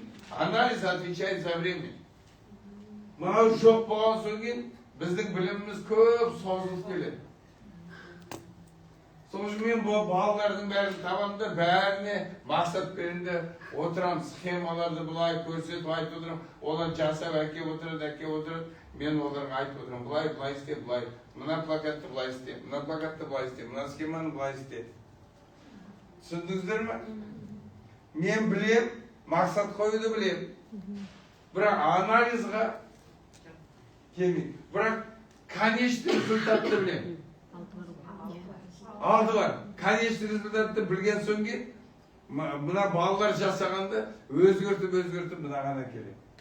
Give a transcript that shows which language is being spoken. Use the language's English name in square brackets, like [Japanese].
[Russian] Анализ отвечает за время. [Kazakh] Мынау жоқ болған соң кейін біздің біліміміз көп созылып келеді. Соңғы мен балалардың бәрін табамда, бәріне мақсат берінде отырам, схемаларды бұлай көрсетіп айтып отырам. Олар жасап әкеп отырады. Мен оларға айтып отырам, бұлай істе, бұлай. Мына плакатты бұлай істе, мына плакатты бұлай істе, мына схеманы бұлай істе. Түсіндіңіздер ме? Мен білем, мақсат қоюды білем. Бірақ анализға келмейді. Бірақ [Russian] конечный [Kazakh] результатты білем. Алды бар. [Russian] Конечный [Kazakh] результатты білген соң кейін, мына балалар жасағанды өзгертіп мынаған әкеледі.